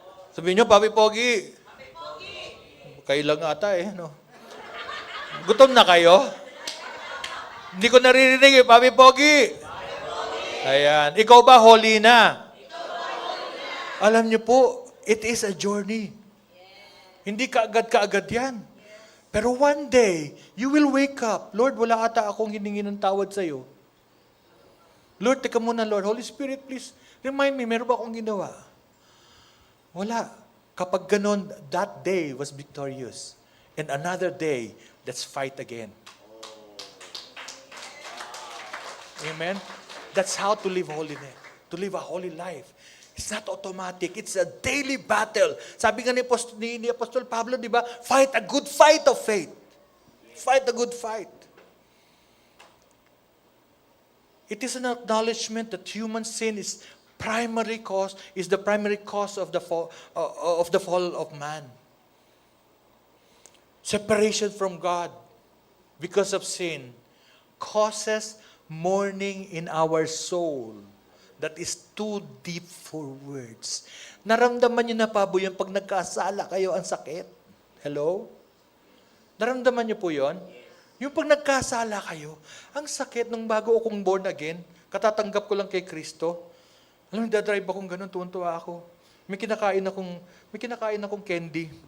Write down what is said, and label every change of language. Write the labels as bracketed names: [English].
[Filipino] Sabihin nyo, Papi Pogi. Kayo lang ata no? Gutom na kayo? Hindi ko naririnig Papi Pogi. Ayan. Ikaw ba holy na? Alam nyo po, [English] it is a journey. [Filipino] Hindi kaagad yan. [English] Pero one day, you will wake up. [Filipino] Lord, wala ata akong hiningi ng tawad sa'yo. Lord, teka muna, Lord. Holy Spirit, [English] please, remind me, [Filipino] meron ba akong ginawa? Wala. Kapag ganon, [English] that day was victorious. And another day, let's fight again. Amen? That's how to live holiness. To to live a holy life. It's not automatic. It's a daily battle. [Filipino] Sabi nga ni Apostol Pablo, di ba? [English] Fight a good fight of faith. Fight a good fight. It is an acknowledgement that human sin is the primary cause of the fall of man. Separation from God because of sin causes mourning in our soul that is too deep for words. [Filipino] Naramdaman niyo na pa po yung pag nagkasala kayo ang sakit? Hello? Naramdaman niyo po yon? Yung pag nagkasala kayo, ang sakit nung bago akong born again, katatanggap ko lang kay Kristo. Alam mo, dadrive akong ganun, tuwan-tuwa ako. May kinakain akong candy.